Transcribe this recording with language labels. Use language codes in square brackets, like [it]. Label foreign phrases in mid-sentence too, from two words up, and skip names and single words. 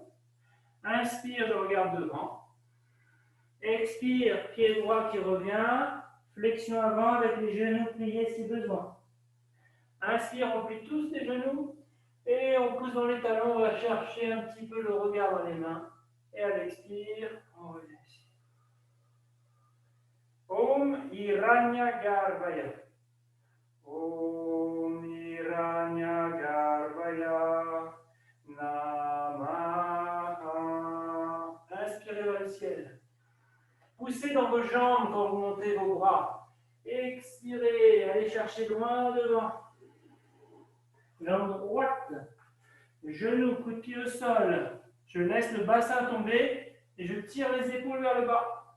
[fr] Inspire, je regarde devant. Expire, pied droit qui revient. Flexion avant avec les genoux pliés si besoin. Inspire, on plie tous les genoux. Et on pousse dans les talons, on va chercher un petit peu le regard dans les mains. Et à l'expire, on revient ici. [sa] ॐ हिरण्यगर्भाय. ॐ हिरण्यगर्भाय. Namaha. [fr] Inspirez vers le ciel. Poussez dans vos jambes quand vous montez vos bras. Expirez, allez chercher loin devant. Jambe droite. Genou, coup de pied au sol. Je laisse le bassin tomber et je tire les épaules vers le bas.